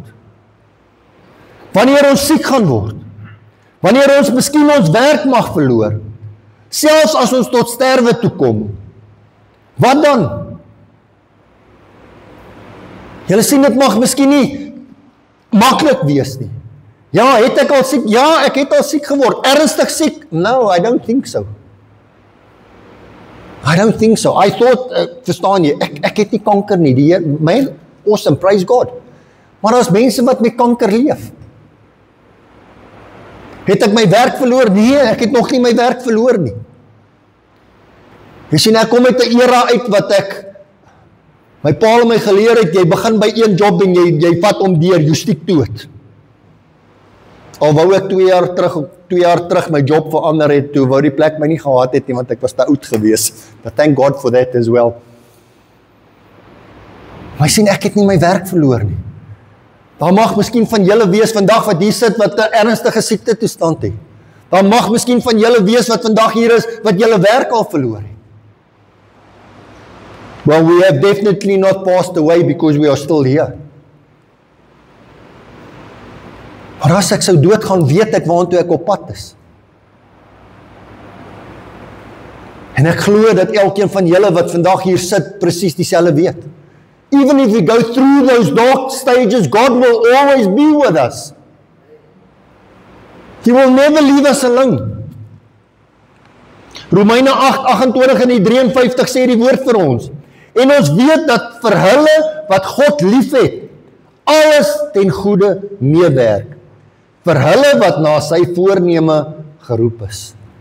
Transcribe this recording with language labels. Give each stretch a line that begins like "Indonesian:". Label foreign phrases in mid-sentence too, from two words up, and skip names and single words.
Afrikaans: Wanneer ons siek gaan word? Wanneer ons miskien ons werk mag verloor? Selfs as ons tot sterwe toe kom? Wat dan? Julle sien, dit mag miskien nie maklik wees nie. Ja, het ek al siek? Ja, ek het al siek geword. Ernstig siek?
English: No, I don't think so. I don't think so. I thought,
Afrikaans: verstaan jy, ek het nie kanker nie. Die Heer, man,
English: awesome, praise God.
Afrikaans: Maar daar's mense wat met kanker leef. Het ek my werk verloor? Nee, ek het nog nie my werk verloor nie. Jy sien, ek kom uit 'n era uit wat my pa het my geleer het, jy begin by een job en jy vat hom deur,
English: you stick to it.
Afrikaans: Al wou ek 2 jaar terug my job verander het, toe wou die plek my nie gehad het nie, want ek was te oud gewees.
English: But thank God for that as well.
Afrikaans: Maar jy sien, ek het nie my werk verloor nie. Daar mag miskien van julle wees vandag wat hier sit, wat 'n ernstige siekte toestand het. Daar mag miskien van julle wees wat vandag hier is, wat julle werk al verloor het.
English: Well, we have definitely not passed away because we are still here.
Afrikaans: Maar as ek sou doodgaan, weet ek waartoe ek op pad is. En ek glo dat elkeen van julle wat vandag hier sit, presies dieselfde weet.
English: Even if we go through those dark stages, God will always be with us. He will never leave us alone.
Afrikaans: Romeine 8:28 en die 53 sê die woord vir ons. En ons weet dat vir hulle wat God liefhet, alles ten goeie meewerk. Vir hulle wat na sy voorneme geroep is.